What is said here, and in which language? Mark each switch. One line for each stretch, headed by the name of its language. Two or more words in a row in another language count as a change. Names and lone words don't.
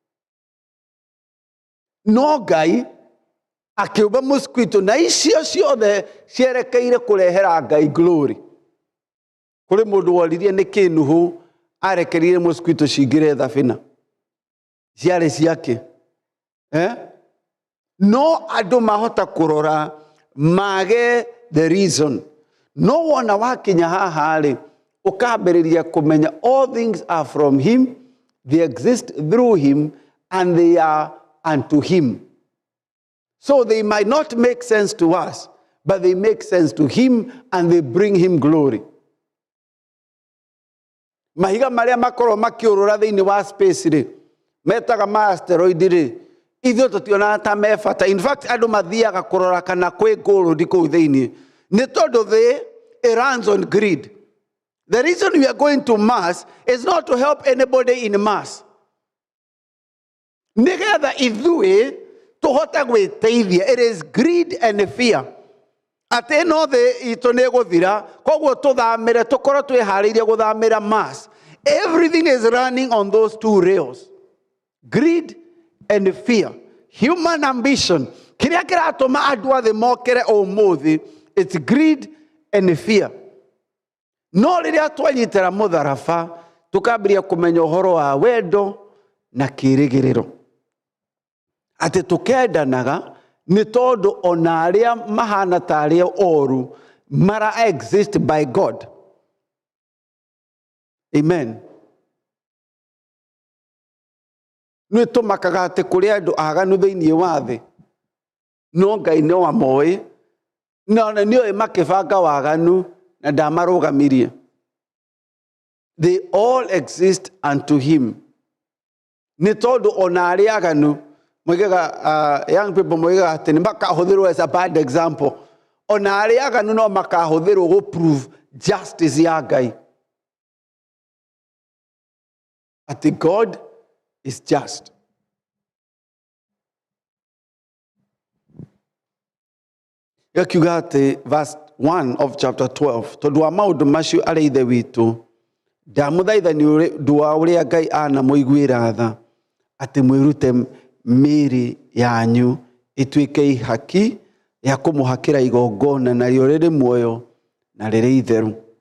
Kikuyu: No Ngai akĩũmba mosquito na icio ciothe cierekeire kũrehera Ngai glory. Kũrĩ mũndũ woririe nĩ kĩnuhu arekerire mosquito cingĩre thabina. Ciarĩ ciake. No andũ mahota kũrora mage
English: the reason.
Kikuyu: No wona wakinya haha rĩ ũkambĩrĩria kũmenya
English: all things are from him, they exist through him and they are unto him. So they might not make sense to us, but they make sense to him and they bring him glory.
Kikuyu: Mahiga marĩa makorwo makiũrũra thĩinĩ wa space rĩ metaga ma asteroid rĩ ithuĩ tũtionaga ta me bata.
English: In fact
Kikuyu: andũ mathiaga kũrora kana kwĩ gold kũu thĩinĩ nĩ tondũ
English: it runs on greed. The reason we are going to Mars is not to help anybody in Mars.
Kikuyu: Nĩgetha ithuĩ tũhote gwĩteithia.
English: It is greed and fear.
Kikuyu: Atĩ no thĩ itũ nĩ gũthira koguo tũthamĩre tũkorwo twĩharĩirie gũthamĩra Mars.
English: Everything is running on those two rails. Greed and fear. Human ambition.
Kikuyu: Kĩrĩa kĩratũma andũ athĩ mokere ũmũthĩ,
English: it's greed and fear.
Kikuyu: No rĩrĩa twanyitĩra mũtharaba tũkambĩrĩria kũmenya ũhoro wa wendo na kĩĩrĩgĩrĩro. Atĩ tũkendanaga Nĩ tondũ ona arĩa mahana ta arĩa oru mara
English: exist by God.
Kikuyu: Amen. Nĩ tũmakaga atĩ kũrĩ andũ aganu thĩinĩ wa thĩ, no Ngai nĩ wa moĩ, na nĩ oĩ makĩbanga waganu na ndamarũgamirie.
English: They all exist unto him.
Kikuyu: Nĩ tondũ ona arĩa aganu,
English: young people
Kikuyu: moigaga atĩ nĩ makahũthĩrwo
English: as a bad example.
Kikuyu: Ona arĩa aganu no makahũthĩrwo
English: go prove
Kikuyu: justice ya Ngai.
English: Ati God is just.
Kikuyu: Yakiuga atĩ
English: verse 1 of chapter 12,
Kikuyu: tondũ wa maũndũ macio arĩ ithe witũ, ndamũthaitha nĩ ũndũ wa ũrĩa Ngai anamũiguĩra tha, atĩ mwĩrute mĩĩrĩ yanyu ĩtuĩke ihaki ya kũmũhakĩra igongona narĩo rĩrĩ muoyo na rĩrĩ itheru.